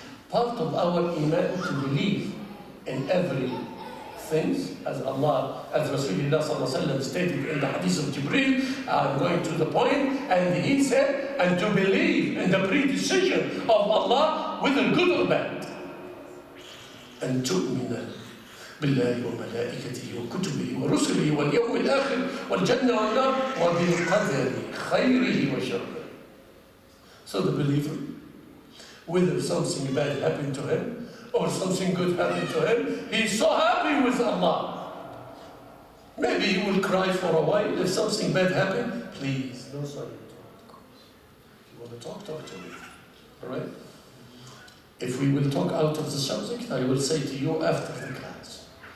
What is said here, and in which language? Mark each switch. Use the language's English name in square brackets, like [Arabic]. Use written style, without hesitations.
[English] Part of our iman to believe in everything, as Allah, as Rasulullah sallallahu alaihi wasallam stated in the hadith of Jibreel. I'm going to the point, and he said, and to believe in the predecision of Allah, whether good or bad. [Arabic] And تؤمن بالله وملائكته وكتبه ورسله واليوم الآخر والجنة والنار وبالقدر خيره وشره. [English] So the believer, whether something bad happened to him or something good happened to him, he's so happy with Allah. Maybe he will cry for a while if something bad happened. Please, no silent talk. If you want to talk to me. All right? If we will talk out of the subject, I will say to you after the class.